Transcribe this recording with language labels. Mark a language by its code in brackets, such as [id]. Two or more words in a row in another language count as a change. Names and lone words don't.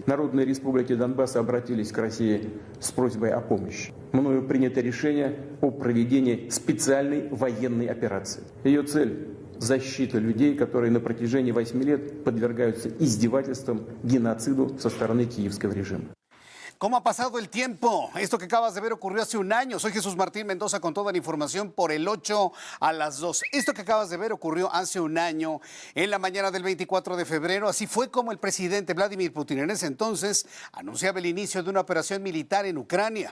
[ru] Народные республики Донбасса обратились к России с просьбой о помощи. Мною принято решение о проведении специальной военной операции. Ее цель – защита людей, которые на протяжении 8 лет подвергаются издевательствам, геноциду со стороны киевского режима. [es] ¿Cómo ha pasado el tiempo? Esto que acabas de ver ocurrió hace un año. Soy Jesús Martín Mendoza con toda la información por el 8 a las 2. Esto que acabas de ver ocurrió hace un año, en la mañana del 24 de febrero. Así fue como el presidente Vladimir Putin en ese entonces anunciaba el inicio de una operación militar en Ucrania.